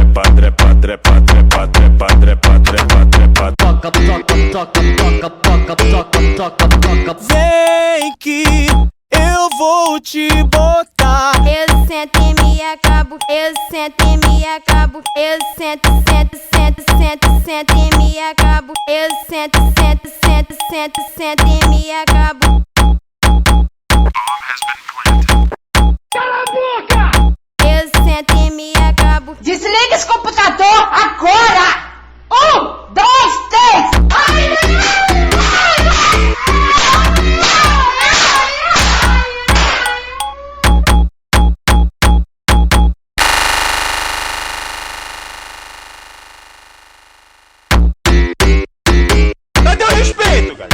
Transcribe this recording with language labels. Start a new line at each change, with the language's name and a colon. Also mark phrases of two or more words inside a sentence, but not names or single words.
Portuguese: Toca, toca, toca, toca, toca, toca. Vem que eu vou te botar. Eu sento e me acabo. Eu sento e me acabo. Eu sento, sento, sento, sento, sento e me acabo. Eu sento, sento, sento, sento, sento e me acabo. Cala a boca! Eu sento e me acabo. Desliga esse computador agora! 1, 2, 3! Ai, ai, Cadê o respeito, cara?